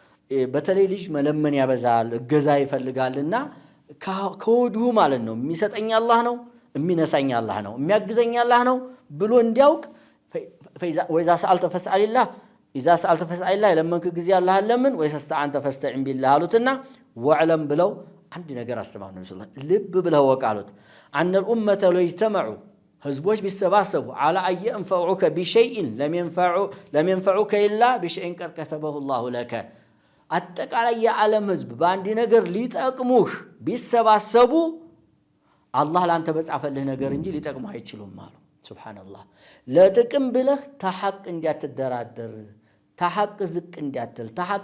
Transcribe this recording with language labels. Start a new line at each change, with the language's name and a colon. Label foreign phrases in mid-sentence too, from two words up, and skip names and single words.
Amharic: በተለይ ልጅ መለመን ያበዛል፣ እገዛ ይፈልጋልና ከወዲሁ ማለት ነው የሚሰጠኝ አላህ ነው፣ የሚነሳኝ አላህ ነው፣ የሚያግዘኝ አላህ ነው ብሎ እንዲያውቅ
Arabic: وإذا سألت فاسأل الله إذا سألت فاسأل الله
Amharic: ለመንክ ጊዜ አላህ ለምን
Arabic: وإذا استعنت فاستعن
Amharic: ቢላህ አሉትና ወዕለም ብለው አንድ ነገር አስተማሩ ነብዩ
Arabic: صلى الله عليه وسلم።
Amharic: ልብ ብለው ወቃሉት አነ
Arabic: الأمة لو اجتمعوا
Amharic: ህዝቦች ቢሰባሰቡ
Arabic: على أن ينفعوك بشيء لم ينفعوك إلا بشيء قد كتبه الله لك
Amharic: አጠቃላይ የዓለም ህዝብ በአንድ ነገር ሊጠቅሙህ ቢሰባሰቡ አላህ ላንተ በጻፈልህ ነገር እንጂ ሊጠቅሙህ አይችሉም አሉ። ሱብሃንአላህ። ለጥቅም ብለህ ተሐቅ እንዲያትደራደር፣ ተሐቅ ዝቅ እንዲያትል፣ ተሐቅ